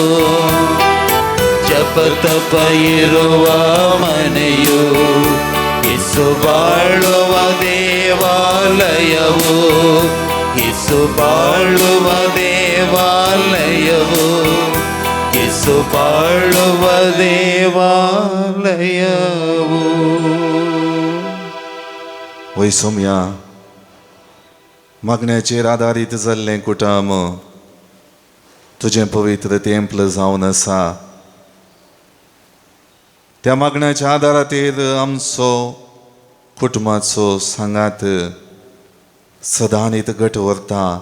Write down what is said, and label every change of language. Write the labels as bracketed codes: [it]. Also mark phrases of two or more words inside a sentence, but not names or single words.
[kn] ಜಪ ತಪ ಇರುವ ಮನೆಯು ಯೇಸು ಬಾಳುವ ದೇವಾಲಯವು. ಯೇಸು ಬಾಳುವ ದೇವಾಲಯವು. ಯೇಸು ಬಾಳುವ ದೇವಾಲಯವು. [kok] वय सौम्या, मागण्याचेर आदारीत जाल्लें कुटुंब तुजें पवित्र तेंपल जावन आसा. त्या मागण्याच्या आदाराचेर आमचो कुटुंबाचो सांगात सदांच घट व्हरता.